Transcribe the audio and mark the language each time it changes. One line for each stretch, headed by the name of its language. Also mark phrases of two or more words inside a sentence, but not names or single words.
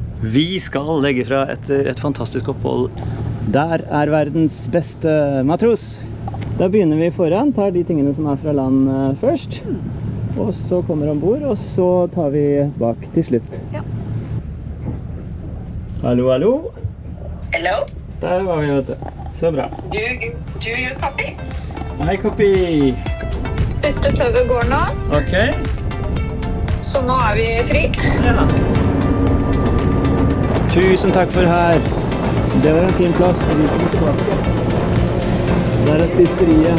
Norwegian: Vi skal legge fra etter et fantastisk opphold. Der er verdens beste matros. Da begynner vi foran, tar de tingene som er fra land først. Og så kommer vi ombord, og så tar vi bak til slutt. Ja. Hallo, hallo.
English: Hello.
Norwegian: Der var vi, vet du. Så bra.
English: Do you copy?
Norwegian: Hei, Kopi. Siste tøvet går nå, Ok. så nå er vi fri. Ja. Tusen takk for her. Det var en fin plass, og vi kommer tilbake. Der er spiseriet.